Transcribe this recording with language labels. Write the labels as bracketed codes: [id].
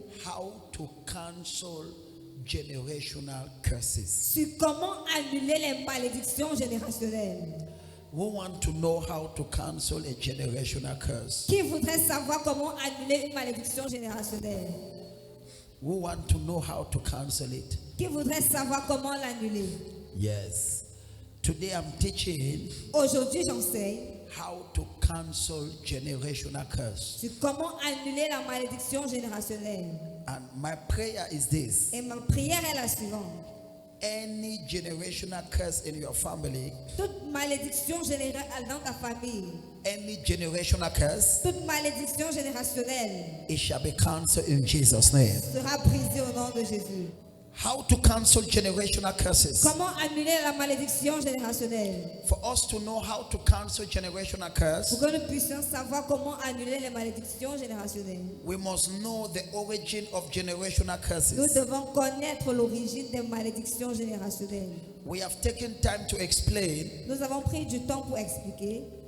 [en] how to cancel generational curses. [fr] sur comment annuler les malédictions générationnelles. [en] Who want to know how to cancel a generational curse? [fr] Qui voudrait savoir comment annuler une malédiction générationnelle? [en] Who want to know how to cancel it? [fr] Qui voudrait savoir comment l'annuler? [en] Yes. Today I'm teaching [fr] Aujourd'hui, j'enseigne [en] how to cancel generational curse. [fr] sur comment annuler la malédiction générationnelle. [en] And my prayer is this. [fr] Et ma prière est la suivante. [en] Any generational curse in your family, [fr] Toute malédiction générale dans ta famille, [en] any generational curse, [fr] toute malédiction générationnelle [en] it shall be cancelled in Jesus' name. [fr] sera brisée au nom de Jésus. [en] How to cancel generational curses? [fr] Comment annuler la malédiction générationnelle? [en] For us to know how to cancel generational curse, [fr] Pour que nous puissions savoir comment annuler les malédictions générationnelles, [en] we must know the origin of generational [fr] nous [en] curses. [fr] devons connaître l'origine des malédictions générationnelles. [en] We have taken time to explain [fr] Nous avons pris du temps pour expliquer